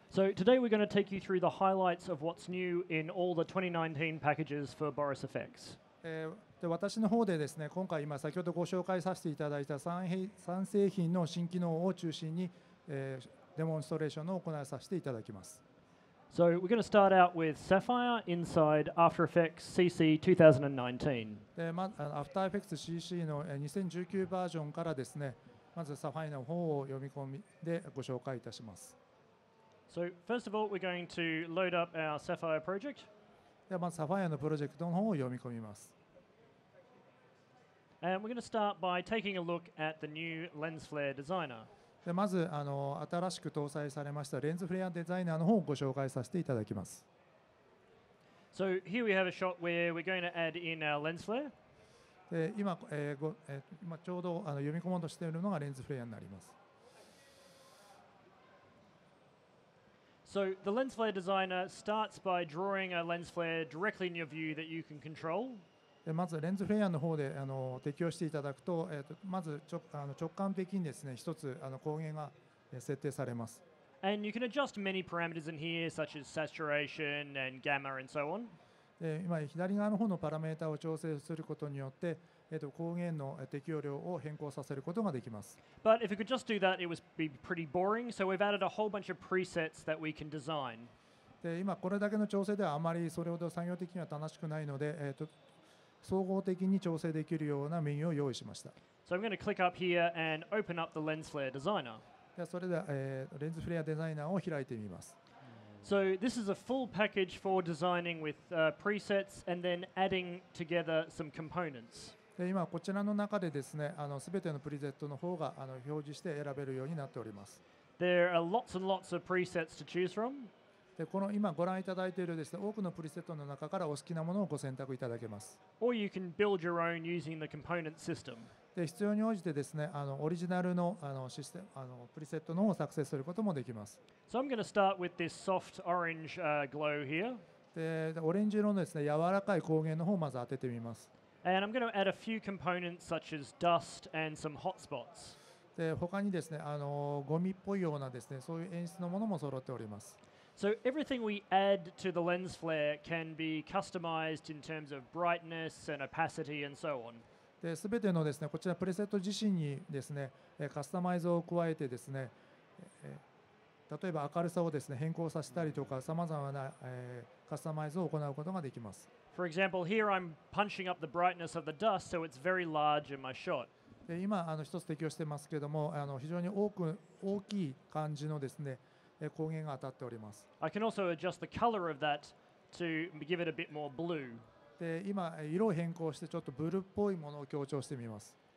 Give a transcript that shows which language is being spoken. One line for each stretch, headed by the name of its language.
English: So today we're going to take you through the highlights of what's new in all the 2019 packages for Boris FX.
Japanese: で私の方でですね、今回先ほどご紹介させていただいた3製品の新機能を中心に、デモンストレーションを行わさせていただきます。
English: So we're going to start out with Sapphire inside After Effects CC 2019.
Japanese: でAfter Effects CC の2019バージョンからですね、まずサファイアの方を読み込みでご紹介いたします。
English: So first of all, we're going to load up our Sapphire project.
Japanese: でまずサファイアのプロジェクトの方を読み込みます。
English: And we're going to start by taking a look at the new lens flare designer.
Japanese: でまず新しく搭載されましたレンズフレアデザイナーの方をご紹介させていただきます。
English: So here we have a shot where we're going to add in our lens flare.
Japanese: で今ちょうど読み込もうとしているのがレンズフレアになります。
English: So the lens flare designer starts by drawing a lens flare directly in your view that you can control.
Japanese: でまずレンズフレアの方で適用していただくと、まず直感的にですね一つ光源が設定されます。
English: And you can adjust many parameters in here, such as saturation and gamma and so on.
Japanese: で今左側の方のパラメータを調整することによって、光源の適用量を変更させることができます。
English: But if we could just do that, it would be pretty boring. So we've added a whole bunch of presets that we can design.
Japanese: で今これだけの調整ではあまりそれほど作業的には楽しくないので、総合的に調整できるようなメニューを用意しました。
English: So I'm going to click up here and open up the lens flare designer.
Japanese: でそれでは、レンズフレアデザイナーを開いてみます。
English: So this is a full package for designing with presets and then adding together some components.
Japanese: で今こちらの中でですね、すべてのプリセットの方が表示して選べるようになっております。
English: There are lots and lots of presets to choose from.
Japanese: でこの今ご覧いただいているですね、多くのプリセットの中からお好きなものをご選択いただけます。
English: Or you can build your own using the component system.
Japanese: で必要に応じてですね、オリジナルのシステムプリセットの方を作成することもできます。
English: So I'm going to start with this soft orange glow here.
Japanese: でオレンジ色のですね、柔らかい光源の方をまず当ててみます。
English: And I'm going to add a few components such as dust and some hotspots.
Japanese: で他にですね、ゴミっぽいようなですね、そういう演出のものも揃っております。
English: So everything we add to the lens flare can be customized in terms of brightness and opacity and so on.
Japanese: で全てのですね、こちらプレセット自身にですね、カスタマイズを加えてですね、例えば明るさをですね変更させたりとか、さまざまな、カスタマイズを行うことができます。
English: For example, here I'm punching up the brightness of the dust, so it's very large in my shot.
Japanese: で今一つ適用してますけども、非常に大きい感じのですね光源が当たっております。
English: I can also adjust the color of that to give it a bit more blue.
Japanese: で今色を変更してちょっとブルーっぽいものを強調してみます。